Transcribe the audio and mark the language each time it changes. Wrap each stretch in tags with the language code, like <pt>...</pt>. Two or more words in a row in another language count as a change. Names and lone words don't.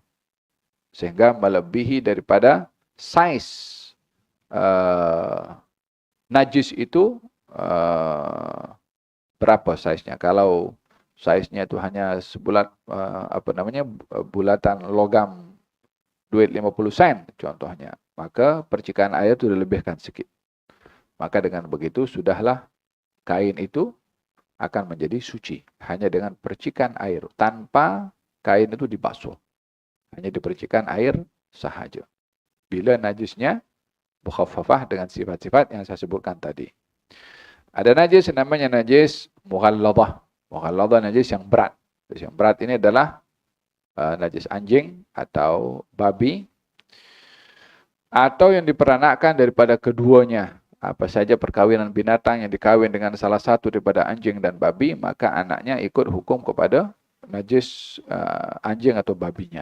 <ms>Sehingga melebihi daripada saiz najis itu berapa saiznya. Kalau saiznya itu hanya sebulat bulatan logam duit 50 sen contohnya, maka percikan air itu dilebihkan sedikit. Maka dengan begitu sudahlah kain itu akan menjadi suci. Hanya dengan percikan air. Tanpa kain itu dibasuh. Hanya dipercikan air sahaja. Bila najisnya mukhaffafah dengan sifat-sifat yang saya sebutkan tadi. Ada najis namanya najis mughalladah. Mughalladah najis yang berat. Najis yang berat ini adalah najis anjing atau babi. Atau yang diperanakkan daripada keduanya. Apa saja perkawinan binatang yang dikawin dengan salah satu daripada anjing dan babi, maka anaknya ikut hukum kepada najis anjing atau babinya.</ms>